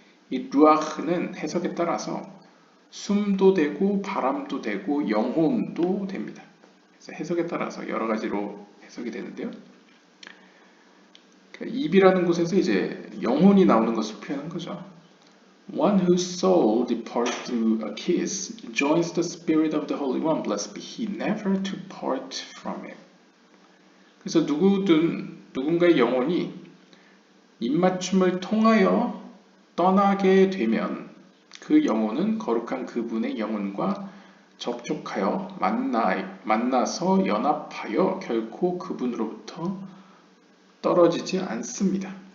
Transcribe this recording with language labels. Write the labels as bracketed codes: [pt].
[ko] 이 루아흐는 해석에 따라서 숨도 되고 바람도 되고 영혼도 됩니다. 그래서 해석에 따라서 여러 가지로 해석이 되는데요. 입이라는 곳에서 이제 영혼이 나오는 것을 표현한 거죠. [en] One whose soul departs through a kiss joins the spirit of the Holy One, blessed be he, never to part from it. [ko] 그래서 누군가의 영혼이 입맞춤을 통하여 떠나게 되면 그 영혼은 거룩한 그분의 영혼과 접촉하여 만나서 연합하여 결코 그분으로부터 떨어지지 않습니다.